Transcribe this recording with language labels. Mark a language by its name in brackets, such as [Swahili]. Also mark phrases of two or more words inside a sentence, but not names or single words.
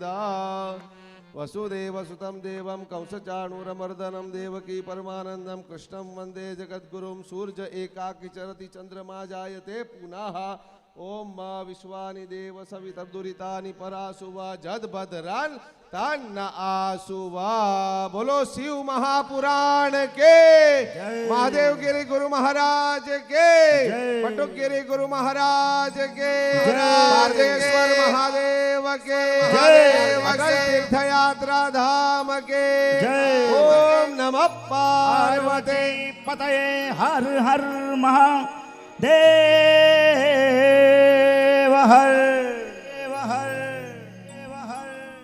[Sanskrit] वसुदेव सुतं देवं कंसचाणूरमर्दनं देवकी परमानंदं कृष्णं वंदे जगद्गुरुं सूर्य एकाकी चरति चंद्रमा जायते पुनः। ओम विश्वानि देव सवितर्दुरितानि परासुवा जदभद्रन तन्न आसुवा। [Hindi] बोलो शिव महापुराण के महादेव गिरी गुरु महाराज के पटुक गिरी गुरु महाराज के पार्वतीश्वर महादेव के तीर्थ यात्रा धाम के [Sanskrit] ओम नमः पार्वती [Hindi] पतये हर हर महादेव हर हर हर.